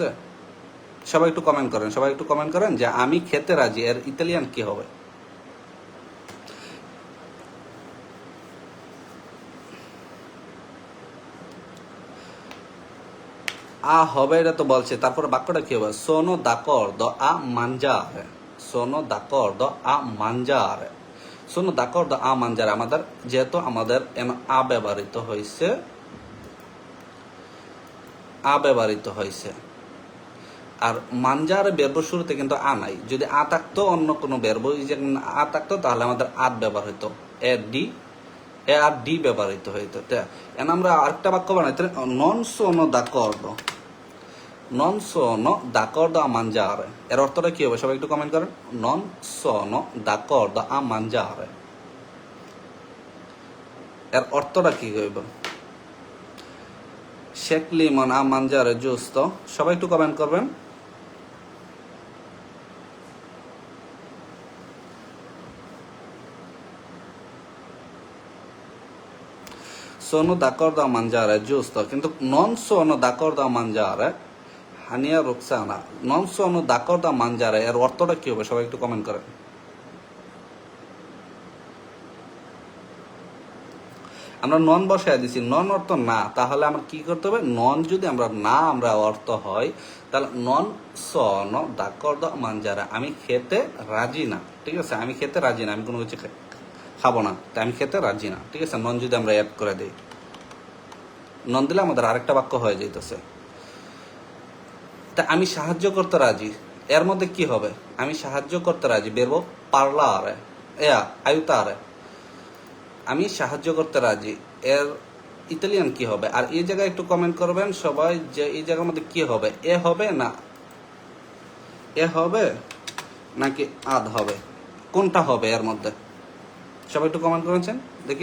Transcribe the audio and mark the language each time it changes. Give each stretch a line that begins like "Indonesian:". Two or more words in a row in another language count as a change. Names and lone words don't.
Bangla: সবাই একটু কমেন্ট করেন, সবাই একটু কমেন্ট করেন যে আমি খেতে রাজি এর ইতালিয়ান কি হবে? আ হবে এটা তো বলছে, তারপরে বাক্যটা কি হবে?
Italian: sono d'accordo a mangiare, sono d'accordo a mangiare, sono d'accordo a mangiare।
Bangla: আমাদের যেহেতু আমাদের আ ব্যবহৃত হয়েছে, আ ব্যবহৃত হয়েছে, আর মানজারে বেরবো শুরুতে কিন্তু আ নাই। যদি আ থাকতো অন্য কোনো বেরবো যে আ থাকতো তাহলে আমাদের আদ ব্যবহার হইতো, এ ডি, এ আর ডি ব্যবহৃত হইতো। এখন আমরা আরেকটা বাক্য বানাইতে,
Italian: non sono d'accordo, non sono d'accordo a mangiare,
Bangla: এর অর্থটা কি হবে? সবাই একটু কমেন্ট করেন।
Italian: non sono d'accordo a mangiare,
Bangla: এর অর্থটা কি হইব?
Italian: শেখ লিমন আ mangiare giusto,
Bangla: সবাই একটু কমেন্ট করবেন।
Italian: sono d'accordo a mangiare giusto, কিন্তু non sono d'accordo a mangiare,
Bangla: হানিয়া রুকসানা,
Italian: non sono d'accordo a mangiare
Bangla: এর অর্থটা কি হবে? সবাই একটু কমেন্ট করেন। আমরা নন বসায় দিছি, নন অর্থ না, তাহলে আমরা কি করতে হবে? নন যদি আমরা না আমরা অর্থ হয় তাহলে
Italian: non sono d'accordo a mangiare,
Bangla: আমি খেতে রাজি না, ঠিক আছে? আমি খেতে রাজি না, আমি কোনো কিছু খাবো না, তাই আমি খেতে রাজি না, ঠিক আছে? নন যদি আমরা অ্যাড করে দিই, নন দিলে আমাদের আরেকটা বাক্য হয়ে যাইতেছে। তা আমি সাহায্য করতে রাজি, এর মধ্যে কি হবে? আমি সাহায্য করতে রাজি, বেরবো
Italian: parlare, aiutare,
Bangla: আমি সাহায্য করতে রাজি, এর ইতালিয়ান কি হবে? আর এই জায়গায় একটু কমেন্ট করবেন সবাই যে এই জায়গার মধ্যে কি হবে? এ হবে না এ হবে নাকি আদ হবে? কোনটা হবে এর মধ্যে? সবাই একটু কমেন্ট করেছেন দেখি।